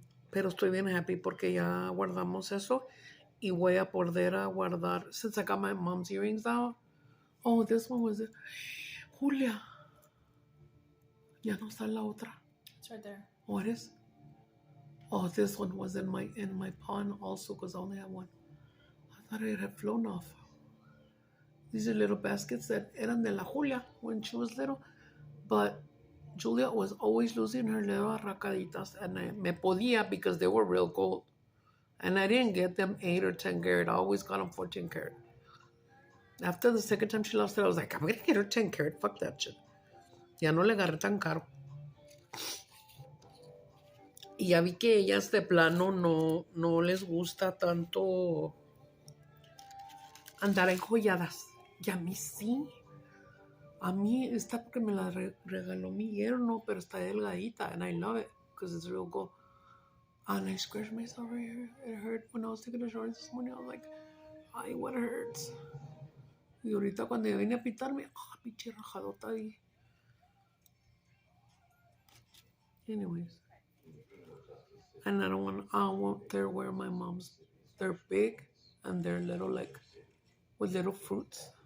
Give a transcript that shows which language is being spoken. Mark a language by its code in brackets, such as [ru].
[es] Pero estoy bien happy porque ya guardamos eso y voy a poder a guardar. [en] Since I got my mom's earrings out. Oh, this one was it. Julia. [es] Ya no está la otra. [en] It's right there. What is? Oh, this one was in my pawn also because I only had one. I thought it had flown off. These are little baskets that [es] eran de la Julia [en] when she was little. But Julia was always losing her little arracaditas, and I [es] me podía [en] because they were real gold. And I didn't get them 8 or 10 carat. I always got them 14 carat. After the second time she lost it, I was like, I'm going to get her 10 carat. Fuck that shit. [es] Ya no le agarré tan caro. Y ya vi que ellas de plano no les gusta tanto andar enjolladas. Y a mí sí. A mí esta porque me la regaló mi yerno, pero está delgadita, [en] and I love it because it's real gold. And I scratched myself right here. It hurt when I was taking a shower this morning. I was like, ay, what hurts? [es] Y ahorita cuando yo vine a pitarme, pinche rajadota ahí. [en] Anyways. And I won't dare wear my mom's. They're big and they're little, like, with little fruits.